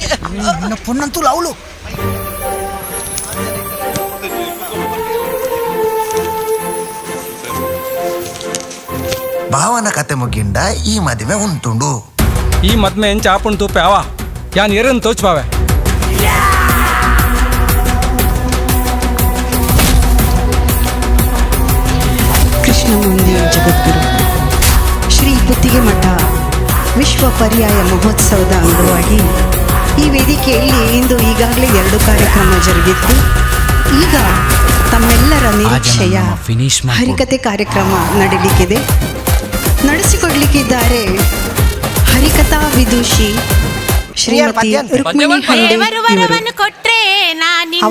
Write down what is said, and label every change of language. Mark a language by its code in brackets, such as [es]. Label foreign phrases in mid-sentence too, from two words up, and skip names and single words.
[tcy] ನನ್ನ ಪೊನ್ನಂತೂ ಅವಳು ಭಾವನ ಕತೆ ಮುಗಿಂಡ ಈ ಮದುವೆ ಉಂಟುಂಡು. ಈ ಮದ್ಮೆ ಎಂಚ ಆಪುಂಟು ಪ್ಯಾವ ಯಾನ್ ಎರನ್ ತೋಚ್ಪಾವೆ. [kn] ಕೃಷ್ಣ ಮಂದಿರ ಜಗದ್ಗುರು ಶ್ರೀ ಪುತ್ತಿಗೆ ಮಠ ವಿಶ್ವ ಪರ್ಯಾಯ ಮಹೋತ್ಸವದ ಅಂಗವಾಗಿ ಈ ವೇದಿಕೆಯಲ್ಲಿ ಇಂದು ಈಗಾಗಲೇ 2 ಕಾರ್ಯಕ್ರಮ ಜರುಗಿತ್ತು. ಈಗ ತಮ್ಮೆಲ್ಲರ ನಿರೀಕ್ಷೆಯ ಹರಿಕತೆ ಕಾರ್ಯಕ್ರಮ ನಡೆಯಲಿಕ್ಕಿದೆ. ನಡೆಸಿಕೊಡ್ಲಿಕ್ಕಿದ್ದಾರೆ ಹರಿಕಥಾ ವಿದುಷಿ ಶ್ರೀಮತಿ ರುಕ್ಮಿಣಿ ಹಂಡೆ ಇವರು.